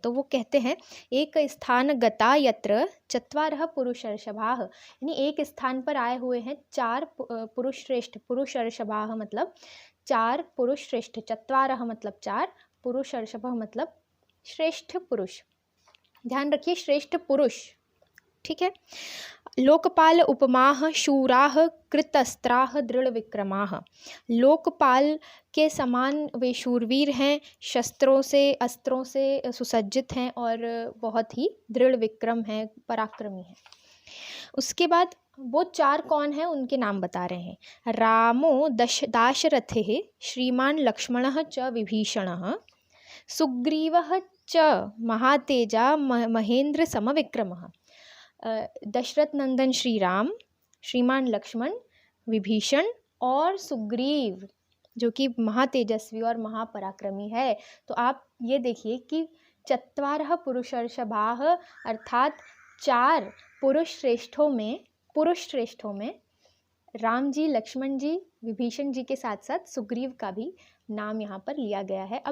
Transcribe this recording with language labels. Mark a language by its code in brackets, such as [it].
[hi] तो वो कहते हैं, [sa] "एक स्थान गता यत्र चत्वारः पुरुषर्षभाः", [hi] यानी एक स्थान पर आए हुए हैं 4 पुरुष श्रेष्ठ, पुरुषर्षभाः मतलब 4 पुरुष श्रेष्ठ, चत्वारः मतलब 4, पुरुषर्षभः मतलब श्रेष्ठ पुरुष। ध्यान रखिए, श्रेष्ठ पुरुष, ठीक है। [sa] लोकपाल उपमाः शूराः कृतस्त्राः दृढ़ विक्रमाः। [hi] लोकपाल के समान वे शूरवीर हैं, शस्त्रों से, अस्त्रों से सुसज्जित हैं और बहुत ही दृढ़ विक्रम हैं, पराक्रमी हैं। उसके बाद वो 4 कौन हैं उनके नाम बता रहे हैं। [sa] रामो दाशरथिः, श्रीमान् लक्ष्मणः च विभीषणः, सुग्रीवः च महातेजा महेंद्र समविक्रमः। [hi] दशरथ नंदन श्री राम, श्रीमान लक्ष्मण, विभीषण और सुग्रीव जो कि महातेजस्वी और महापराक्रमी है। तो आप ये देखिए कि [sa] चत्वारः पुरुषर्षभाः [hi] अर्थात 4 पुरुष श्रेष्ठों में राम जी, लक्ष्मण जी, विभीषण जी के साथ साथ सुग्रीव का भी नाम यहाँ पर लिया गया है।